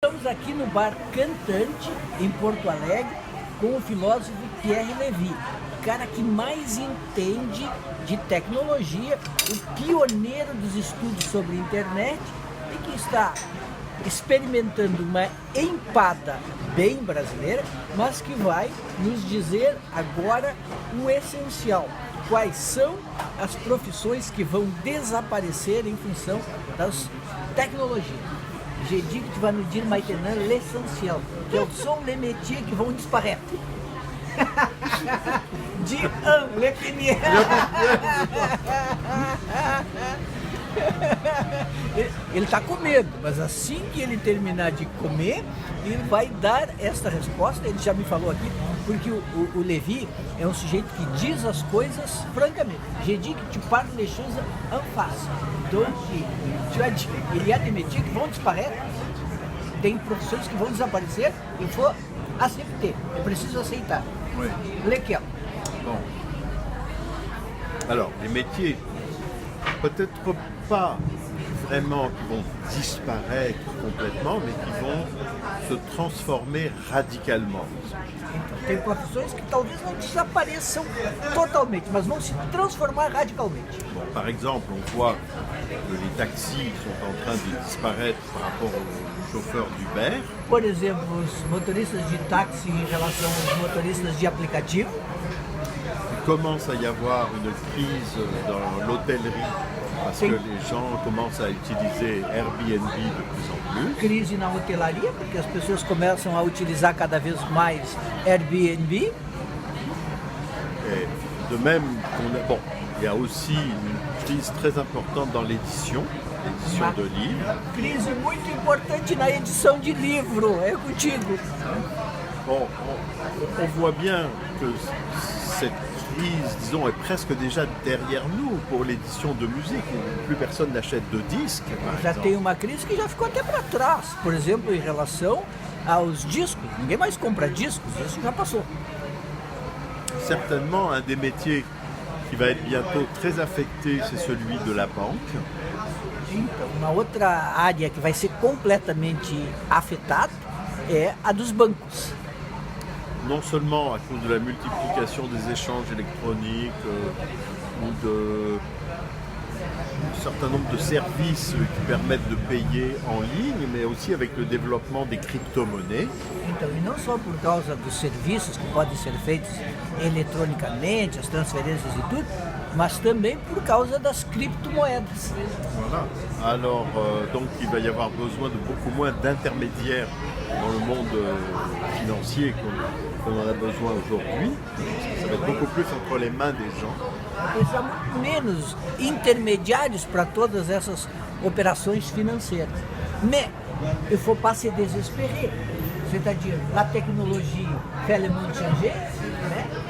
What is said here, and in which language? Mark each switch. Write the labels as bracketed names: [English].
[Portuguese] Estamos aqui no Bar Cantante, em Porto Alegre, com o filósofo Pierre Levy, o cara que mais entende de tecnologia, o pioneiro dos estudos sobre internet e que está experimentando uma empada bem brasileira, mas que vai nos dizer agora o essencial. Quais são as profissões que vão desaparecer em função das tecnologias? [French] J'ai dit que tu vas nous dire maintenant l'essentiel. Quels sont les métiers qui vont disparaître? Dis un, le premier. [Portuguese] Ele está com medo, mas assim que ele terminar de comer, ele vai dar esta resposta. Ele já me falou aqui, porque o Levy é um sujeito que diz as coisas francamente. [French] J'ai dit que tu parles les choses en face. Donc, tu as dit, il y a des métiers qui vont disparaître, [Portuguese] tem profissões que vão desaparecer, [French] il faut accepter, [Portuguese] é preciso aceitar. [French] Oui. Lesquels? Bon. Alors, les métiers, peut-être pas vraiment qui vont disparaître complètement, mais qui vont se transformer radicalement. [Portuguese] Tem profissões que talvez não desapareçam totalmente, mas vão se transformar radicalmente. [French] Bon, par exemple, on voit que les taxis sont en train de disparaître par rapport aux chauffeurs d'Uber. [Portuguese] Por exemplo, os motoristas de táxi em relação aos motoristas de aplicativo. [French] Il commence à y avoir une crise dans l'hôtellerie parce que les gens commencent à utiliser Airbnb de plus en plus. [Portuguese] Crise na hotelaria, porque as pessoas começam a utilizar cada vez mais Airbnb. [French] Et de même, bon, il y a aussi une crise très importante dans l'édition de livres. [Portuguese] Crise muito importante na edição de livro, é contigo. [French] Bon, on voit bien que cette crise, disons, est presque déjà derrière nous pour l'édition de musique. Plus personne n'achète de disques, par [Portuguese] Já [French] exemple. [Portuguese] tem uma crise que já ficou até para trás, por exemplo, em relação aos discos. Ninguém mais compra discos, isso já passou. [French] Certainement, un des métiers qui va être bientôt très affecté, c'est celui de la banque. [Portuguese] Então, uma outra área que vai ser completamente afetada é a dos bancos. [French] Non seulement à cause de la multiplication des échanges électroniques ou d'un certain nombre de services qui permettent de payer en ligne, mais aussi avec le développement des crypto-monnaies. [Portuguese] Então, e não só por causa dos serviços que podem ser feitos eletronicamente, as transferências e tudo, mas também por causa das criptomoedas. [French] Voilà. Alors, donc, il va y avoir besoin de beaucoup moins d'intermédiaires dans le monde financier qu'on en a besoin aujourd'hui. Ça va être beaucoup plus entre les mains des gens. [Portuguese] Precisa muito menos intermediários para todas essas operações financeiras. [French] Mais il ne faut pas se désespérer. C'est-à-dire, la technologie fait le monde changer, né?